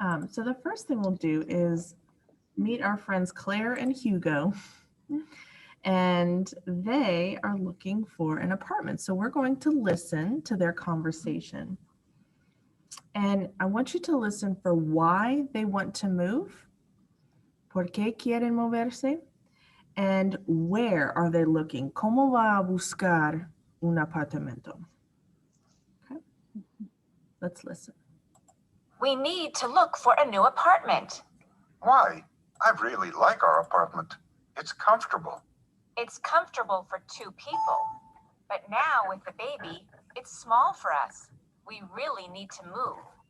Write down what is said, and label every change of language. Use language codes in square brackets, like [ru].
[en] So the first thing we'll do is meet our friends Claire and Hugo, and they are looking for an apartment. So we're going to listen to their conversation. And I want you to listen for why they want to move, [es] por qué quieren moverse, [en] and where are they looking. [es] ¿Cómo va a buscar un apartamento? [en] Okay. Let's listen. We need to look for a new apartment. Why? I really like our apartment. It's comfortable. It's comfortable for 2 people. But now with the baby, it's small for us. We really need to move.